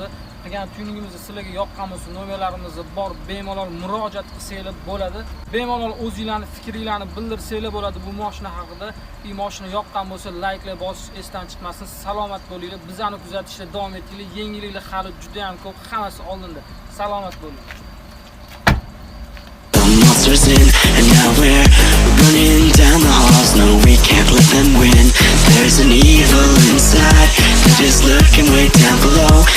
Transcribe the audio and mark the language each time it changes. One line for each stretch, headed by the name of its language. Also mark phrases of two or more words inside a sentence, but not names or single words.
Uzbek: Qilgan tuningimizni sizlarga yoqqan bo'lsa, nomerlarimiz bor, bemalol murojaat qilsanglar bo'ladi. Bemalol o'zingizlarning fikringlarni bildirsanglar bo'ladi bu mashina haqida. Bu mashina yoqqan bo'lsa, layklar bosish esdan chiqmasin. Salomat bo'linglar. Bizani kuzatishda davom etinglar. Yangiliklar hali juda ham ko'p, hammasi oldinda. Salomat bo'ling.
English: Monsters in, and now we're running down the halls. No, we can't let them win. There's an evil inside, they're just lurking way down below.